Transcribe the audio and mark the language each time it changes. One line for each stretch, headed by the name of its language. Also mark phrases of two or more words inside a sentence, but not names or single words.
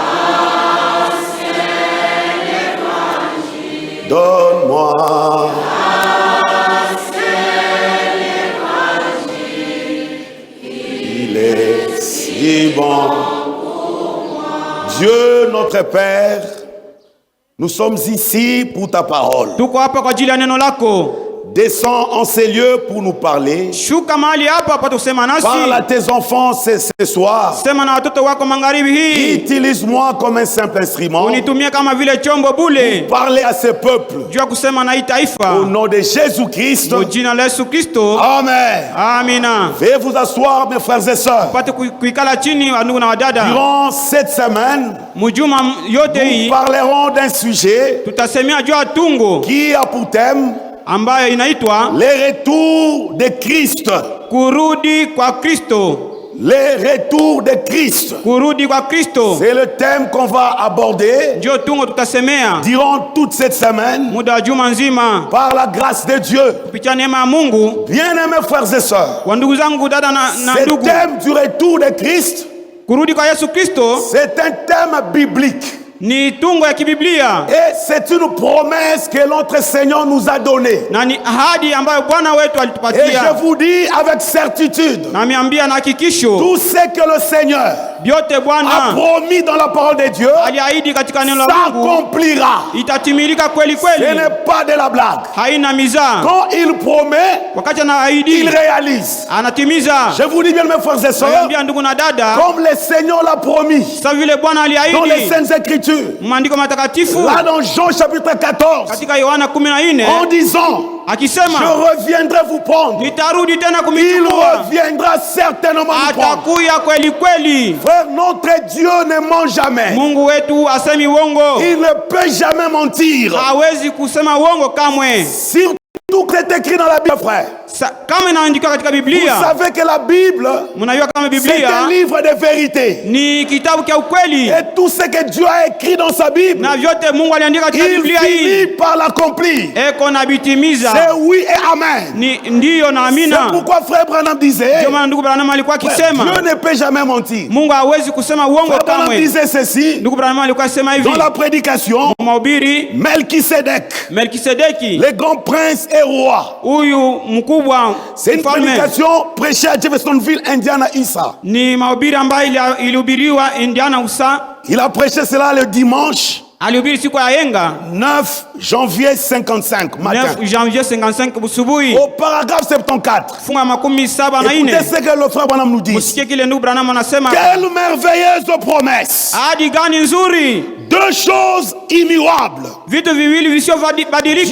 French: Donne-moi. Il est si bon. Dieu notre Père, nous sommes ici pour ta parole.
Swahili: Tuko hapa kwa ajili ya neno lako.
French: descends en ces lieux pour nous parler.
Swahili: Shuka mahali hapa pata kusema nasi.
French: Parle à tes enfants ce soir.
Swahili: Sema na watoto wako magharibi hii.
French: Utilise-moi comme un simple instrument.
Swahili: Unitumie kama vile chombo bule.
French: Parler à ce peuple.
Swahili: Jua kusema na hii taifa.
French: Au nom de Jésus-Christ.
Swahili: Kwa jina la Yesu Kristo.
French: Amen.
Swahili: Amina.
French: Veuillez vous asseoir, mes frères et sœurs.
Swahili: Pate kuikala chini ndugu na wadada.
French: Durant cette semaine,
Swahili: mujuma yote hii
French: nous parlerons d'un sujet
Swahili: tutasemea jua tungo
French: qui a pour thème
Swahili: ambayo inaitwa
French: le retour de Christ.
Swahili: Kurudi kwa Kristo.
French: Le retour de Christ.
Swahili: Kurudi kwa Kristo.
French: C'est le thème qu'on va aborder
Swahili: ndio tungo tutasemea
French: durant toute cette semaine.
Swahili: Muda juma nzima.
French: Par la grâce de Dieu.
Swahili: Kupitia neema ya Mungu.
French: Bien-aimés frères et sœurs.
Swahili: Wa ndugu zangu dada na ndugu.
French: Ce thème du retour de Christ.
Swahili: Kurudi kwa Yesu Kristo.
French: C'est un thème biblique.
Swahili: Ni tungo ya kibiblia.
French: Et c'est une promesse que notre Seigneur nous a donnée.
Swahili: Na ni ahadi ambayo Bwana wetu alitupatia.
French: Et je vous dis avec certitude.
Swahili: Na miambia na hakikisho.
French: Tout ce que le Seigneur
Swahili: biote Bwana
French: a promis dans la parole de Dieu
Swahili: aliahidi katika neno la Mungu
French: s'accomplira.
Swahili: Itatimilika kweli kweli.
French: Ce n'est pas de la blague.
Swahili: Haina mizaa.
French: Quand il promet,
Swahili: wakati anaahidi,
French: il réalise.
Swahili: Anatimiza.
French: Je vous dis bien mes frères et sœurs,
Swahili: ndugu na dada,
French: comme le Seigneur l'a promis
Swahili: vile Bwana aliahidi
French: dans les Saintes Écritures.
Swahili: Maandiko matakatifu.
French: Là dans Jean chapitre 14.
Swahili: Katika Yohana 14.
French: En disant,
Swahili: akisema,
French: je reviendrai vous prendre.
Swahili: Nitarudi tena
French: Il
Swahili: kumichukua.
French: reviendra certainement nous prendre.
Swahili: Atakuya kweli kweli.
French: Frère, notre Dieu ne ment jamais.
Swahili: Mungu wetu asemi uongo.
French: Il ne peut jamais mentir.
Swahili: Hawezi kusema uongo kamwe.
French: Tout est écrit dans la Bible, frère.
Swahili: Kama inaandikwa katika Biblia.
French: Vous savez que la Bible, c'est un livre de vérité.
Swahili: Ni kitabu kia ukweli.
French: Et tout ce que Dieu a écrit dans sa Bible,
Swahili: na vyote Mungu aliandika katika Biblia hii,
French: il finit par l'accomplir.
Swahili: Eko na bitimiza.
French: C'est oui et amen.
Swahili: Ni ndiyo na amina.
French: C'est pourquoi frère Branham disait,
Swahili: ndio maana ndugu Branham alikuwa akisema,
French: Dieu ne peut jamais mentir.
Swahili: Mungu hawezi kusema uongo kamwe.
French: Branham disait ceci,
Swahili: ndugu Branham alikuwa akisema hivi
French: dans la prédication,
Swahili: mahubiri,
French: Melchisedec, le grand prince et roi.
Swahili: Huyu mkubwa.
French: C'est une prédication prêchée à Jeffersonville, Indiana, USA.
Swahili: Ni mahubiri ambayo ilihubiriwa Indiana, USA.
French: Il a prêché cela le dimanche.
Swahili: Alihubiri siku ya yenga
French: 9 janvier 55 matin.
Swahili: 9 janvier 55 busubuhi.
French: Au paragraphe 74.
Swahili: Funga 74.
French: Écoutez ce que le frère Branham nous dit.
Swahili: Musikie kile ndugu Branham anasema.
French: Quelle merveilleuse promesse.
Swahili: Ahadi gani nzuri.
French: Deux choses immuables.
Swahili: Vitu viwili visivyobadilika.